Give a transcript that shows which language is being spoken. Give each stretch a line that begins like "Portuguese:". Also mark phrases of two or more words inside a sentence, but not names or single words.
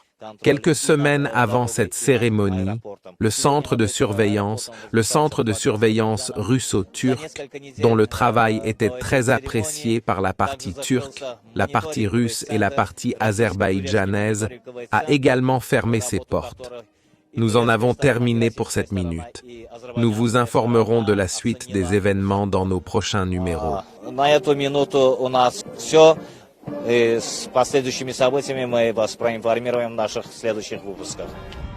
French: Quelques semaines avant cette cérémonie, le centre de surveillance russo-turc, dont le travail était très apprécié par la partie turque, la partie russe et la partie azerbaïdjanaise, a également fermé ses portes. Nous en avons terminé pour cette minute. Nous vous informerons de la suite des événements dans nos prochains numéros.
Russian: С последующими событиями мы вас проинформируем в наших следующих выпусках.